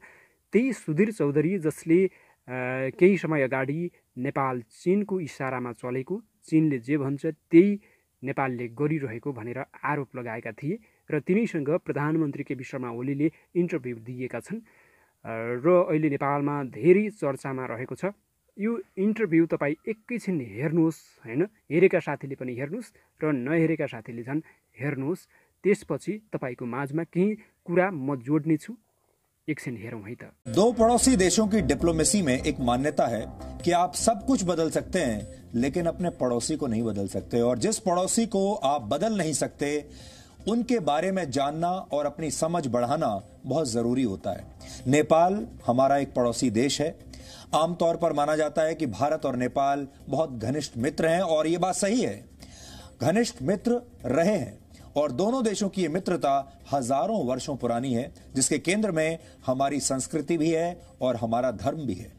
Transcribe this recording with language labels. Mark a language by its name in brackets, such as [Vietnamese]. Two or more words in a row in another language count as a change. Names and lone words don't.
[Nepali] त्यही सुधीर चौधरी जसले केही समय अगाडि नेपाल चीनको इसारामा चलेको, चीनले जे भन्छ त्यही नेपालले गरिरहेको भनेर आरोप लगाएका थिए र तिनीसँग प्रधानमन्त्री केपी शर्मा ओलीले इन्टरभ्यू दिएका छन् र अहिले नेपालमा धेरै चर्चामा रहेको छ। यो इन्टरभ्यू तपाईँ एकैछिन हेर्नुहोस्, हैन, हेरेका साथीले पनि हेर्नुहोस् र नहेरेका साथीले झन् हेर्नुहोस्। त्यसपछि तपाईँको माझमा केही कुरा म जोड्ने छु, एकछिन हेरौं है त। [Hindi] दो पड़ोसी देशों की डिप्लोमेसी में एक मान्यता है कि आप सब कुछ बदल सकते हैं लेकिन अपने पड़ोसी को नहीं बदल सकते, और जिस पड़ोसी को आप बदल नहीं सकते उनके बारे में जानना और अपनी समझ बढ़ाना बहुत जरूरी होता है। नेपाल हमारा एक पड़ोसी देश है। आमतौर पर माना जाता है कि भारत और नेपाल बहुत घनिष्ठ मित्र हैं, और यह बात सही है, घनिष्ठ मित्र रहे हैं, और दोनों देशों की यह मित्रता हजारों वर्षों पुरानी है, जिसके केंद्र में हमारी संस्कृति भी है और हमारा धर्म भी है।